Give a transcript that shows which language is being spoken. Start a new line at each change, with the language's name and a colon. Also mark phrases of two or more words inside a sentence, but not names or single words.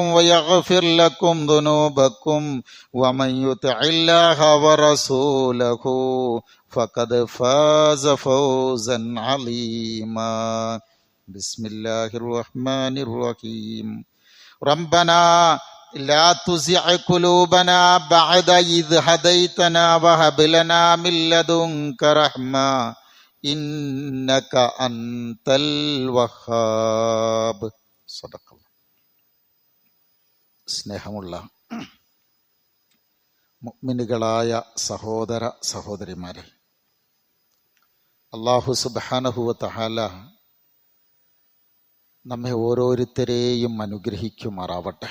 Arabic: ويغفر لكم ذنوبكم ومن يطع الله ورسوله فقد فاز فوزا عظيما بسم الله الرحمن الرحيم ربنا لا تزغ قلوبنا بعد إذ هديتنا وهب لنا من لدنك رحمة إنك أنت الوهاب صدق الله.
Malayalam: സ്നേഹമുള്ള മുഅ്മിനുകളായ സഹോദര സഹോദരിമാരെ, അല്ലാഹു സുബ്ഹാനഹു വ തആല നമ്മെ ഓരോരുത്തരെയും അനുഗ്രഹിക്കുമാറാവട്ടെ.